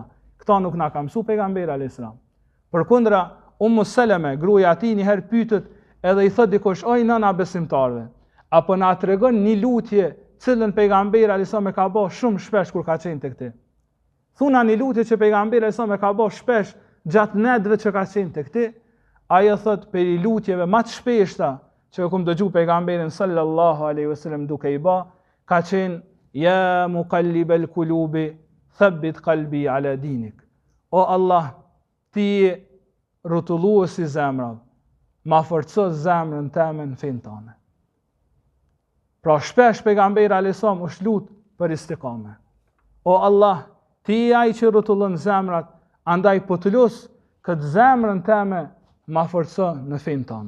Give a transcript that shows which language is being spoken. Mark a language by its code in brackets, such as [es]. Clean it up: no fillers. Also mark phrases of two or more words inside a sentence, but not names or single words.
[sq] Këta nuk na ka mësuar pejgamberi [ar] عليه السلام. [sq] Përkundra, Ummu Seleme, gruaja e tij, një herë pyetet edhe i thot dikush: "Oj nëna besimtarve, apo na tregon një lutje cilën pejgamberi [ar] عليه السلام [sq] e ka bërë shumë shpesh kur ka qenë tek ti?" Thuna një lutje që pejgamberi [ar] عليه السلام [sq] e ka bërë shpesh gjatë netëve që ka qenë tek ti. Ajo thot për i lutjeve më të shpeshta që e kum dëgju pejgamberin [ar] صلى الله عليه وسلم [sq] duke i bë, ka qenë: [ar] "يا مقلب القلوب، ثبت قلبي على دينك." [sq] O Allah, ti rrotulluesi zemrave, ma forco zemrën teme në fen tane. Pra shpesh pejgamberi [ar] عليه السلام [sq] është lut për istiqame. O Allah, ti ai që rrotullon zemrat, andaj po të lut këtë zemrën teme ma forco në fen tane.